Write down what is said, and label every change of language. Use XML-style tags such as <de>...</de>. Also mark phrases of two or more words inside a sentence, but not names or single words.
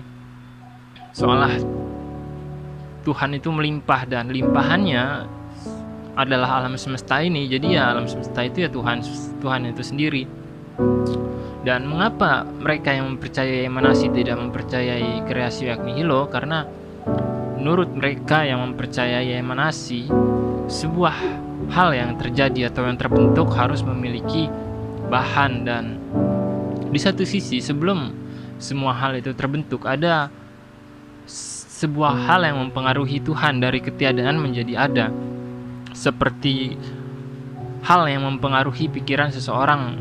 <id>Seolah Tuhan itu melimpah dan limpahannya adalah alam semesta ini. Jadi ya alam semesta itu ya Tuhan itu sendiri. Dan mengapa mereka yang mempercayai emanasi tidak mempercayai</id> <la>creatio ex nihilo?</la> <id>Karena menurut mereka yang mempercayai emanasi, sebuah hal yang terjadi atau yang terbentuk harus memiliki bahan, dan di satu sisi sebelum semua hal itu terbentuk ada sebuah hal yang mempengaruhi Tuhan dari ketiadaan menjadi ada, seperti hal yang mempengaruhi pikiran seseorang.</id>